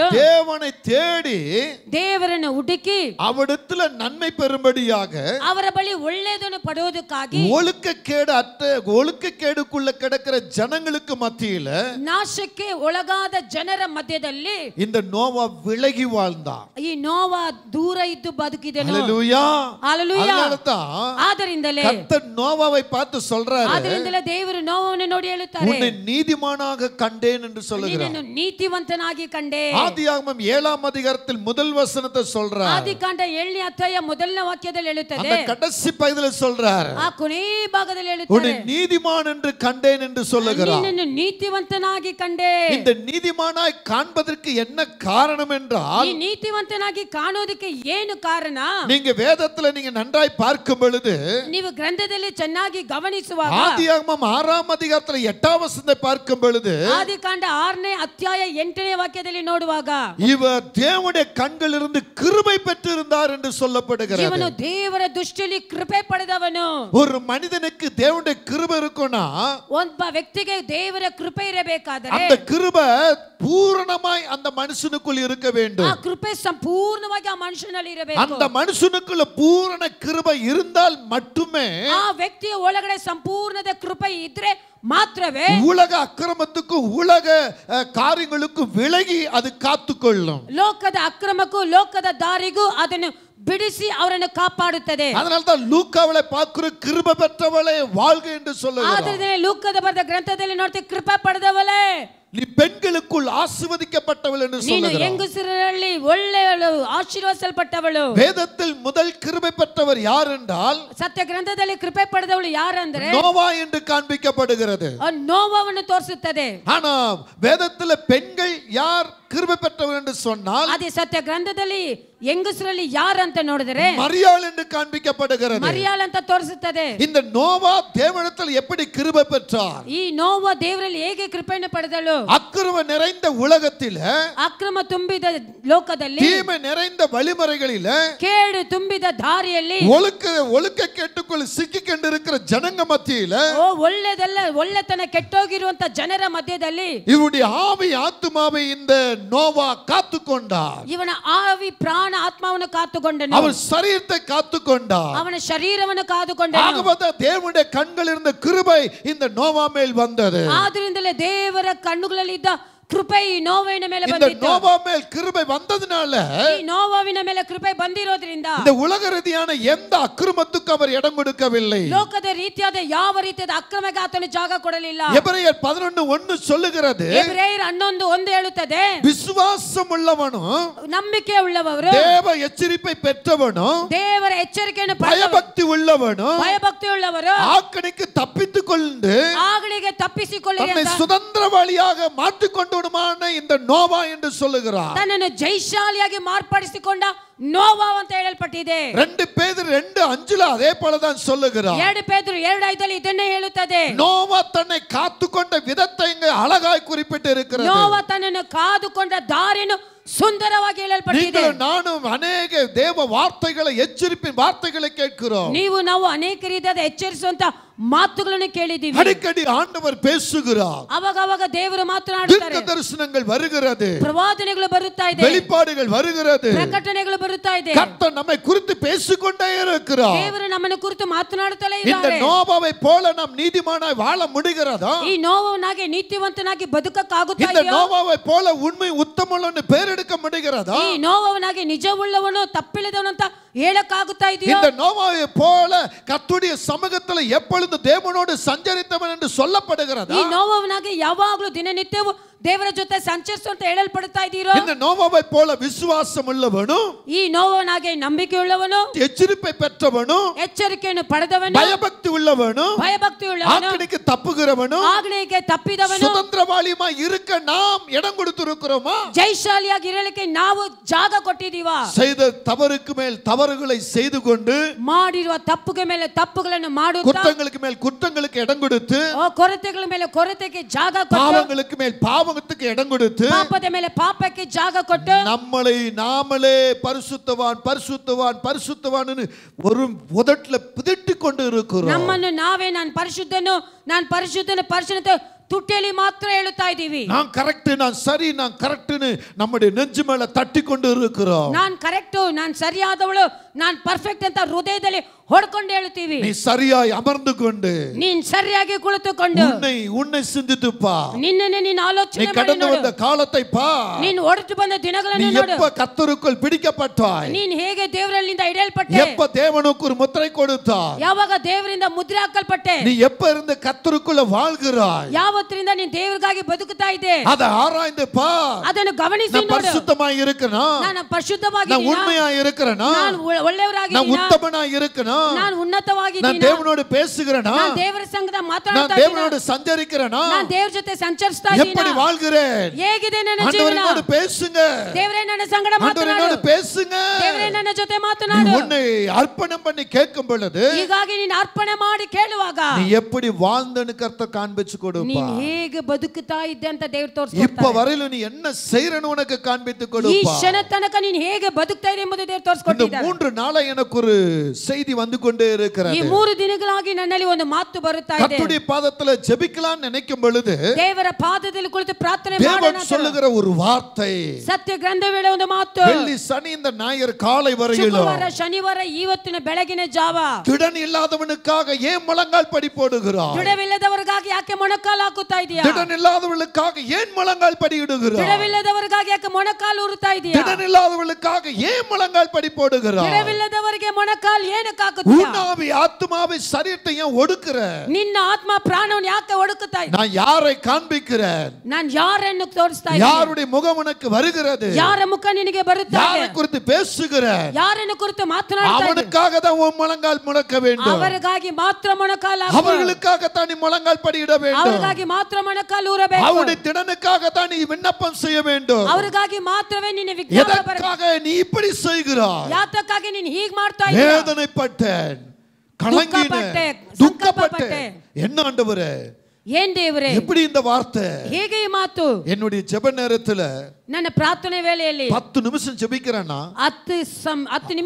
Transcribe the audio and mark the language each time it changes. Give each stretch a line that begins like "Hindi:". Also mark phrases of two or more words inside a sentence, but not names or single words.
Tamil: தேவனை தேடி
Kannada: ದೇವರನ್ನು ಹುಡುಕಿ
Tamil: அவரிடத்துல நன்மை பெறும்படியாக
Kannada: ಅವರ ಬಳಿ ಒಳ್ಳೆಯದನ್ನು ಪಡೆಯುವುದಕ್ಕಾಗಿ
Tamil: ஒழுக்கக்கேடுக்குள்ள கிடக்கிற ஜனங்களுக்கு மத்தியில
Kannada: ನಾಶಕ್ಕೆ ಒಳಗಾದ ಜನರ ಮಧ್ಯದಲ್ಲಿ
Tamil: இந்த நோவா விலகி வாழ்ந்தார்.
Kannada: ಈ ನೋವಾ ದೂರ ಇದ್ದು ಬದುಕಿದನು.
Tamil: ஹalleluya, ஹalleluya. ஆதரிந்தலே கர்த்தர் நோவாவை பார்த்து சொல்றாரு,
Kannada: ಆದರಿಂದಲೇ ದೇವರು ನೋವನ್ನು ನೋಡಿ ಹೇಳುತ್ತಾರೆ,
Tamil: உன்னை நீதிமானாக கண்டேன் என்று சொல்லுகிறார்.
Kannada: ನಿನ್ನನ್ನು ನೀತಿವಂತನಾಗಿ ಕಂಡೆ.
Tamil: ஆதியாகமம் 7ஆம் அதிகாரத்தில் முதல் வசனத்தை சொல்றார்.
Kannada: ಆದಿಕಾಂಡ 7ನೇ ಅಧ್ಯಾಯ ಮೊದಲನೇ ವಾಕ್ಯದಲ್ಲಿ ಹೇಳುತ್ತದೆ.
Tamil: அந்த கடைசி பகுதியில் சொல்றார்,
Kannada: ಆ ಕೊನೆ ಭಾಗದಲ್ಲಿ ಹೇಳುತ್ತಾರೆ,
Tamil: உன்னை நீதிமான் என்று கண்டேன் என்று சொல்லுகிறார்.
Kannada: ನಿನ್ನನ್ನು ನೀತಿವಂತನಾಗಿ ಕಂಡೆ.
Tamil: இந்த நீதிமானாய் காண்பதற்கு என்ன காரணம் என்றால்,
Kannada: ಈ ನೀತಿವಂತನಾಗಿ ಕಾಣೋದಕ್ಕೆ ಏನು ಕಾರಣ?
Tamil: நீங்க வேதத்துல நீங்க நன்றாய் பார்க்கும் பொழுது,
Kannada: ನೀವು ಗ್ರಂಥದಲ್ಲಿ ಚೆನ್ನಾಗಿ ಗಮನಿಸುವಾಗ,
Tamil: ஆதியாகமம் 6ஆம் அதிகாரத்தில் 8ஆம் வசனத்தை பார்க்கும் பொழுது,
Kannada: ಆದಿಕಾಂಡ 6ನೇ ಅಧ್ಯಾಯ 8ನೇ ವಾಕ್ಯದಲ್ಲಿ ನೋಡುವಾಗ,
Tamil: இவர் தேவனுடைய கண்களிலிருந்து கிருபை பெற்றிருந்தார் என்று சொல்லப்படுகிறது.
Kannada: ಇವನು ದೇವರ ದೃಷ್ಟಿಯಲ್ಲಿ ಕೃಪೆ ಪಡೆದವನು.
Tamil: ஒரு மனிதனுக்கு தேவனுடைய கிருபை இருக்குன்னா,
Kannada: ಒಬ್ಬ ವ್ಯಕ್ತಿಗೆ ದೇವರ ಕೃಪೆ ಇರಬೇಕಾದರೆ
Tamil: அந்த கிருபை பூரணமாய் அந்த மனுஷனுக்குள் இருக்க வேண்டும்.
Kannada: ಆ ಕೃಪೆ ಸಂಪೂರ್ಣವಾಗಿ ಆ ಮನುಷ್ಯನಲ್ಲಿ ಇರಬೇಕು.
Tamil: அந்த மனுஷனுக்குள்ள பூரண கிருபை இருந்தால் மட்டுமே
Kannada: ಆ ವ್ಯಕ್ತಿಯ ಒಳಗಡೆ ಸಂಪೂರ್ಣದ ಕೃಪೆ ಇದ್ರೆ ಮಾತ್ರವೇ
Tamil: உலக அக்கிரமத்துக்கும் உலக காரியங்களுக்கும் விலகி அது காத்துக்கொள்ளும்.
Kannada: ಲೋಕದ ಅಕ್ರಮಕ್ಕೂ ಲೋಕದ ದಾರಿಗೂ ಅದನ್ನು ಬಿಡಿಸಿ ಅವರನ್ನು ಕಾಪಾಡುತ್ತದೆ.
Tamil: அதனால தான் லூக்காவை பார்க்கிற கிருபை பெற்றவளே வாழ்க என்று சொல்லுகிறார்.
Kannada: ಆದ್ದರಿಂದ ಲೂಕದ ಬರೆದ ಗ್ರಂಥದಲ್ಲಿ ನೋಡ್ತೀವಿ ಕೃಪೆ ಪಡೆದವಳೇ
Tamil: நீ பெண்களுக்குள் ஆசீர்வதிக்கப்பட்டவள் என்று
Kannada: ನೀನು
Tamil: சொல்லுகிறார்.
Kannada: ಹೆಂಗಸರಲ್ಲಿ ಒಳ್ಳೆಯವಳು ಆಶೀರ್ವದಿಸಲ್ಪಟ್ಟವಳು.
Tamil: வேதத்தில் முதல் கிருபை பெற்றவர் யார் என்றால்
Kannada: ಸತ್ಯ ಗ್ರಂಥದಲ್ಲಿ ಕೃಪೆ ಪಡೆದವಳು ಯಾರಂದ್ರೆ
Tamil: நோவா என்று காண்பிக்கப்படுகிறது.
Kannada: ನೋವವನ್ನು ತೋರಿಸುತ್ತದೆ.
Tamil: ஆனா வேதத்துல பெண்கள் யார் கிருபை பெற்றவர் என்று சொன்னால்
Kannada: ಅದೇ ಸತ್ಯ ಗ್ರಂಥದಲ್ಲಿ ಹೆಂಗಸರಲ್ಲಿ ಯಾರು ಅಂತ ನೋಡಿದರೆ
Tamil: மரியாள் என்று காண்பிக்கப்படுகிறது.
Kannada: ಮರಿಯಾಳ್ ಅಂತ ತೋರಿಸುತ್ತದೆ.
Tamil: இந்த நோவா தேவனிடத்தில் எப்படி கிருபை பெற்றார்?
Kannada: ಈ ನೋವ ದೇವರಲ್ಲಿ ಹೇಗೆ ಕೃಪೆಯನ್ನು ಪಡೆದಳು?
Tamil: அக்கிரம நிறைந்த உலகத்தில்,
Kannada: ಅಕ್ರಮ ತುಂಬಿದ ಲೋಕದಲ್ಲಿ,
Tamil: தீமை நிறைந்த வழிமுறைகளில்,
Kannada: ಕೇಡು ತುಂಬಿದ ದಾರಿಯಲ್ಲಿ,
Tamil: ஒழுக்க கேட்டுக்குள் சிக்கி கொண்டிருக்கிற ஜனங்க மத்தியில,
Kannada: ಒಳ್ಳೆದಲ್ಲ ಒಳ್ಳೆತನ ಕೆಟ್ಟೋಗಿರುವಂತ ಜನರ ಮಧ್ಯದಲ್ಲಿ
Tamil: இவருடைய ஆவி ஆத்துமாவை இந்த நோவா காத்துக்கொண்டார்.
Kannada: ಇವನ ಆವಿ ಪ್ರಾಣ ಆತ್ಮವನ್ನು ಕಾತುಕೊಂಡನು.
Tamil: அவர் சரீரத்தை காத்துக்கொண்டார்.
Kannada: ಅವನ ಶರೀರವನ್ನು ಕಾದುಕೊಂಡನು.
Tamil: ஆகவே தேவனுடைய கண்களில் இருந்த கிருபை இந்த நோவா மேல் வந்தது.
Kannada: ಆದ್ದರಿಂದಲೇ ದೇವರ ಕಣ್ಣುಗಳಲ್ಲಿ ಇದ್ದ ಕೃಪೆ ಈ ನೋವಿನ ಮೇಲೆ
Tamil: இந்த
Kannada: ಬಂದಿತ್ತು.
Tamil: நோவா மேல் கிருபை வந்ததனால
Kannada: ಈ ನೋವಿನ ಮೇಲೆ ಕೃಪೆ ಬಂದಿರೋದ್ರಿಂದ
Tamil: இந்த உலக ரீதியான எந்த அக்கிரமத்துக்கு அவர் இடம் கொடுக்கவில்லை.
Kannada: ಲೋಕದ ರೀತಿಯಾದ ಯಾವ ರೀತಿಯಾದ ಅಕ್ರಮಕ್ಕೆ ಆತನು ಜಾಗ ಕೊಡಲಿಲ್ಲ.
Tamil: எபிரெயர் 11:1 சொல்லுகிறது,
Kannada: ಎಬ್ರಾಯರ್ 11:1 ಹೇಳುತ್ತದೆ,
Tamil: விசுவாசம் உள்ளவனும்
Kannada: ನಂಬಿಕೆ ಉಳ್ಳವರು,
Tamil: தேவ எச்சரிப்பை பெற்றவனும்,
Kannada: ದೇವರ ಎಚ್ಚರಿಕೆಯನ್ನು
Tamil: பயபக்தி உள்ளவனும்,
Kannada: ಭಯಭಕ್ತಿ ಉಳ್ಳವರು
Tamil: ஆக்கணிக்கு தப்பித்துக் கொண்டு
Kannada: ಆಗಳಿಗೆ ತಪ್ಪಿಸಿಕೊಳ್ಳಿರಿ
Tamil: தன்னை
Kannada: ಅಂತ
Tamil: சுதந்திரவாளியாக மாற்றிக்கொண்டு இந்த நோவா என்று சொல்லுகிறார்.
Kannada: ತನ್ನನ್ನು ಜೈಶಾಲಿಯಾಗಿ ಮಾರ್ಪಡಿಸಿಕೊಂಡ ನೋವಾ ಅಂತ ಹೇಳಲ್ಪಟ್ಟಿದೆ.
Tamil: 2 பேதுரு 2:5 அதே போலதான் சொல்லுகிறார்.
Kannada: 2 பேதுரு 2:5 ಇದನ್ನೇ ಹೇಳುತ್ತದೆ.
Tamil: நோவா தன்னை காத்துக்கொண்ட விதத்தை இங்கு அழகாய் குறிப்பிட்டு இருக்கிறது.
Kannada: ನೋವಾ ತನ್ನನ್ನು ಕಾದುಕೊಂಡ ದಾರಿಯನ್ನು ಸುಂದರವಾಗಿ ಹೇಳಲ್ಪಟ್ಟಿದೆ.
Tamil: நீங்களும் நானும் அநேக தேவ வார்த்தைகள் எச்சரிப்பின் ವಾರ್ತೆகளை கேட்கிறோம்.
Kannada: ನಾವು ಅನೇಕ ರೀತಿಯಾದ ಎಚ್ಚರಿಸುವಂತ ಮಾತುಗಳನ್ನು ಕೇಳಿದ್ದೀವಿ.
Tamil: அடிக்கடி ஆண்டவர் பேசுகிறார்.
Kannada: ಅವಾಗ ದೇವರು ಮಾತನಾಡುತ್ತಾರೆ.
Tamil: தீர்க்க தரிசனங்கள் வருகிறது,
Kannada: ಪ್ರವಾದನೆಗಳು ಬರುತ್ತಾ ಇದೆ,
Tamil: வெளிப்பாடுகள் வருகிறது,
Kannada: ಪ್ರಕಟಣೆಗಳು ಬರುತ್ತಾ ಇದೆ.
Tamil: கர்த்தர் நம்மை குறித்து பேசிக்கொண்டே இருக்கிறார்.
Kannada: ದೇವರು ನಮ್ಮನ್ನು ಕುರಿತು ಮಾತನಾಡುತ್ತಲೇ
Tamil: இந்த
Kannada: ಇದ್ದಾರೆ.
Tamil: நோவாவை போல நாம் நீதிமானாய் வாழ முடிகிறதா?
Kannada: ಈ ನೋವನಾಗಿ ನೀತಿವಂತನಾಗಿ ಬದುಕಕ್ಕಾಗುತ್ತಾ
Tamil: இந்த
Kannada: ಇದೆಯೋ?
Tamil: நோவாவை போல உண்மை உத்தமன்னு பேரெடுக்க முடிகிறதா?
Kannada: ಈ ನೋವನಾಗಿ ನಿಜವುಳ್ಳವನು ತಪ್ಪಿಲ್ಲದವನು ಅಂತ ಹೇಳಕ್ಕಾಗುತ್ತಾ ಇದೆಯೋ?
Tamil: இந்த நோவாவை போல கர்த்தருடைய சமூகத்தில் எப்பொழுது தேவனோடு சஞ்சரித்தவன் என்று சொல்லப்படுகிறதா?
Kannada: ಈ ನೋವನಾಗಿ ಯಾವಾಗಲೂ ದಿನನಿತ್ಯವೂ ದೇವರ ಜೊತೆ ಸಂಚರಿಸು ಅಂತ ಹೇಳಲ್ಪಡುತ್ತಾ ಇದ್ದೀರೋ?
Tamil: இந்த நோவாவை போல விசுவாசம் உள்ளவனும்,
Kannada: ಈ ನೋವನಾಗಿ ನಂಬಿಕೆ ಉಳ್ಳವನು,
Tamil: எச்சரிப்பை பெற்றவனும்,
Kannada: ಎಚ್ಚರಿಕೆಯನ್ನು ಪಡೆದವನು,
Tamil: பயபக்தி உள்ளவனும்,
Kannada: ಭಯಭಕ್ತಿ ಉಳ್ಳವನು,
Tamil: ஆக்கணிக்கு தப்புகிறவனும்,
Kannada: ಆಜ್ಞೆಗೆ ತಪ್ಪಿದವನು,
Tamil: சுதந்திரவாளியுமாய் இருக்க நாம் இடம் கொடுத்திருக்கிறோமா?
Kannada: ಜೈಶಾಲಿಯಾಗಿ ಇರಲಿಕ್ಕೆ ನಾವು ಜಾಗ ಕೊಟ್ಟಿದ್ದೀವಾ?
Tamil: செய்த தவறுக்கு மேல் தவறுகளை செய்து கொண்டு,
Kannada: ಮಾಡಿರುವ ತಪ್ಪುಗೆ ಮೇಲೆ ತಪ್ಪುಗಳನ್ನು ಮಾಡುತ್ತಾ,
Tamil: குற்றங்களுக்கு மேல் குற்றங்களுக்கு இடம் கொடுத்து,
Kannada: ಕೊರತೆಗಳ ಮೇಲೆ ಕೊರತೆಗೆ ಜಾಗ ಕೊಟ್ಟು,
Tamil: பாவங்களுக்கு மேல் பாவத்துக்கு இடம் கொடுத்து,
Kannada: ಪಾಪದ ಮೇಲೆ ಪಾಪಕ್ಕೆ ಜಾಗ ಕೊಟ್ಟು,
Tamil: நம்மளை நாமளே பரிசுத்தவான் பரிசுத்தவான் பரிசுத்தவான் ஒரு உதட்டுல பிதட்டி கொண்டு இருக்கிறோம்.
Kannada: ನಮ್ಮನ್ನು ನಾವೇ ನಾನು ಪರಿಶುದ್ಧನು ಪರಿಶುದ್ಧನ ತುಟ್ಟಿಯಲ್ಲಿ ಮಾತ್ರ ಹೇಳುತ್ತಾ ಇದ್ದೀವಿ.
Tamil: நான் கரெக்ட், நான் சரி, நான் கரெக்ட்னு நம்முடைய நெஞ்சு மேல தட்டி கொண்டு இருக்கிறோம்.
Kannada: நான் ಕರೆಕ್ಟ್, ನಾನು ಸರಿಯಾದವಳು, ನಾನು ಪರ್ಫೆಕ್ಟ್ ಅಂತ ಹೃದಯದಲ್ಲಿ ಹೊಡ್ಕೊಂಡು ಹೇಳ್ತೀವಿ.
Tamil: நீ சரியாய் அமர்ந்து கொண்டு,
Kannada: ನೀನ್ ಸರಿಯಾಗಿ ಕುಳಿತುಕೊಂಡು
Tamil: உன்னை சிந்தித்து பார்.
Kannada: ನಿನ್ನನ್ನೇ ನೀನು ಆಲೋಚನೆ
Tamil: நீ கடந்து வந்த காலத்தை பார்.
Kannada: ನೀನು ಹೊರಟು ಬಂದ ದಿನಗಳನ್ನು
Tamil: நீ
Kannada: ನೋಡು.
Tamil: எப்ப கர்த்தருக்குள் பிடிக்கப்பட்டாய்,
Kannada: ನೀನು ಹೇಗೆ ದೇವರಲ್ಲಿಂದ ಹಿಡಿಯಲ್ಪಟ್ಟೆ,
Tamil: எப்ப தேவனுக்கு ஒரு முத்திரை கொடுத்தாய்,
Kannada: ಯಾವಾಗ ದೇವರಿಂದ ಮುದ್ರೆ ಹಾಕಲ್ಪಟ್ಟೆ,
Tamil: நீ எப்ப இருந்து கர்த்தருக்குள்ள வாழ்கிறாய்,
Kannada: ಯಾವತ್ತರಿಂದ ನೀನು ದೇವರಿಗಾಗಿ ಬದುಕುತ್ತಾ ಇದ್ದೆ,
Tamil: அதை ஆராய்ந்து பார்.
Kannada: ಅದನ್ನು ಗಮನಿಸಿ
Tamil: நான்
Kannada: ನೋಡು.
Tamil: பரிசுத்தமாய் இருக்கணும்,
Kannada: ನಾನು ಪರಿಶುದ್ಧವಾಗಿ,
Tamil: நான் உண்மையாய் இருக்கணும்,
Kannada: ನಾನು ಒಳ್ಳೆಯವರಾಗಿ,
Tamil: நான் உத்தமனாய் இருக்கணும்,
Kannada: ನಾನು ಉನ್ನತವಾಗಿ,
Tamil: நான் தேவனோடு பேசுகிறேனா,
Kannada: ನಾನು ದೇವರ ಸಂಗಡ
Tamil: நான்
Kannada: ಮಾತನಾಡ್ತಾ
Tamil: தேவனோடு சஞ்சரிக்கிறேனா,
Kannada: ನಾನು ದೇವರ ಜೊತೆ ಸಂಚರಿಸ್ತಾ
Tamil: எப்படி
Kannada: ಇದ್ದೀನಿ,
Tamil: வாழ்கிறேன்,
Kannada: ಹೇಗಿದೆ ನನ್ನ ಜೀವನ,
Tamil: ஆண்டவரோடு பேசுங்க,
Kannada: ದೇವರೇ ನನ್ನ ಸಂಗಡ ಮಾತನಾಡು,
Tamil: ஆண்டவரோடு பேசுங்க.
Kannada: ದೇವರೇ ನನ್ನ ಜೊತೆ
Tamil: நீ
Kannada: ಮಾತನಾಡು.
Tamil: உன்னை அர்ப்பணம் பண்ணி கேட்கும் பொழுது,
Kannada: ಹೀಗಾಗಿ ನೀನು ಅರ್ಪಣೆ ಮಾಡಿ ಕೇಳುವಾಗ
Tamil: நீ எப்படி வாழ்ந்தன்னு கர்த்தர் காண்பிச்சு கொடுப்பா.
Kannada: ನೀನು ಹೇಗೆ ಬದುಕುತ್ತಾ ಇದ್ದೆ ಅಂತ ದೇವರು
Tamil: இப்ப
Kannada: ತೋರಿಸ್ಕೊಡ್ತಾರೆ.
Tamil: வரையில நீ என்ன செய்யறன்னு உனக்கு காண்பித்து
Kannada: ಈ
Tamil: கொடுப்பா.
Kannada: ಕ್ಷಣ ತನಕ ನೀನು ಹೇಗೆ ಬದುಕ್ತಾ ಇದೆ ಎಂಬುದು ದೇವರು
Tamil: இந்த
Kannada: ತೋರಿಸ್ಕೊಟ್ಟಿದ್ದಾರೆ.
Tamil: 3 நாளா எனக்கு ஒரு செய்தி வந்து கொண்டே
Kannada: ಈ
Tamil: இருக்கிறது.
Kannada: 3 ದಿನಗಳಾಗಿ ನನ್ನಲ್ಲಿ ಒಂದು ಮಾತು ಬರುತ್ತಾ ಇದೆ.
Tamil: கர்த்தருடைய பாதத்துல ஜெபிக்கலாம்னு நினைக்கும் பொழுது
Kannada: ದೇವರ ಪಾದದಲ್ಲಿ ಕುಳಿತು ಪ್ರಾರ್ಥನೆ
Tamil: தேவன்
Kannada: ಮಾಡೋಣ ಅಂತ
Tamil: சொல்லுகிற ஒரு வார்த்தை,
Kannada: ಸತ್ಯ ಗ್ರಂಥ ವೇಳೆ ಒಂದು ಮಾತು,
Tamil: வெள்ளி சனி இந்த ஞாயிறு காலை வரையிலும்
Kannada: ಶುಕ್ರವಾರ ಶನಿವಾರ ಇವತ್ತಿನ ಬೆಳಗಿನ ಜಾವ
Tamil: திடன் இல்லாதவனுக்காக ஏன் முழங்கால் படி போடுகிறாய்?
Kannada: ದೃಢವಿಲ್ಲದವರಿಗಾಗಿ ಯಾಕೆ ಮೊಣಕಾಲು ಹಾಕುತ್ತಾ ಇದೀಯಾ?
Tamil: திடன் இல்லாதவர்களுக்காக ஏன் முழங்கால் படி இடுகிறாய்?
Kannada: ದೃಢವಿಲ್ಲದವರಿಗಾಗಿ ಯಾಕೆ ಮೊಣಕಾಲು ಉರುತ್ತಾ ಇದೀಯಾ?
Tamil: திடன் இல்லாதவர்களுக்காக ஏன் முழங்கால் படி போடுகிறாய்?
Kannada: ದೃಢವಿಲ್ಲದವರಿಗೆ ಮೊಣಕಾಲು ಏನಕ್ಕೆ ಹಾಕುತ್ತೀಯಾ?
Tamil: உன்னாவி ஆத்மாவை சரீரத்தை ஏன் ஒடுக்குற?
Kannada: ನಿನ್ನ ಆತ್ಮ ಪ್ರಾಣವನ್ನು ಯಾಕೆ ಒಡುಕುತ್ತಾ ಇದೀಯಾ?
Tamil: நான் யாரை காண்பிக்கிறேன்?
Kannada: ನಾನು ಯಾರನ್ನು ತೋರಿಸ್ತಾ ಇದ್ದೀನಿ?
Tamil: யாருடைய முகம் உனக்கு வருகிறது?
Kannada: ಯಾರ ಮುಖ ನಿನಗೆ ಬರುತ್ತಾ ಇದೆ?
Tamil: யாரை குறித்து பேசுகிறேன்?
Kannada: ಯಾರನ್ನು ಕುರಿತು ಮಾತನಾಡ್ತಾ ಇದ್ದೀನಿ?
Tamil: அவனுக்காக தான் உன் முழங்கால் முழக்க வேண்டும்.
Kannada: ಅವರಿಗಾಗಿ ಮಾತ್ರ ಮೊಣಕಾಲು ಹಾಕು.
Tamil: அவர்களுக்காக தான் நீ முழங்கால் படியிட வேண்டும்.
Kannada: ಅವರಿಗಾಗಿ ಮಾತ್ರ ಮೊಣಕಾಲು ಊರಬೇಕು.
Tamil: அவருடைய திடனுக்காக தான் நீ விண்ணப்பம் செய்ய வேண்டும்.
Kannada: ಅವರಿಗಾಗಿ ಮಾತ್ರವೇ ನಿನ್ನ ವಿಜ್ಞಾಪನೆ ಬರಬೇಕು.
Tamil: எதற்காக நீ இப்படி செய்கிறாய்?
Kannada: ಯಾತಕ್ಕಾಗಿ ನೀನು ಹೀಗೆ ಮಾಡ್ತಾ ಇದ್ದೀಯ?
Tamil: வேதனைப்பட்டேன், கலங்கினேன், துக்கப்பட்டேன். என்ன ஆண்டவரே,
Kannada: ಏನ್ ದೇವರೇ,
Tamil: எப்படி இந்த வார்த்தை?
Kannada: ಹೇಗೆ ಈ ಮಾತು?
Tamil: என்னுடைய ஜெப நேரத்துல
Kannada: ನನ್ನ ಪ್ರಾರ್ಥನೆ ವೇಳೆಯಲ್ಲಿ
Tamil: 10 நிமிஷம் ஜெபிக்கிறேன்னா,
Kannada: 10 ನಿಮಿಷ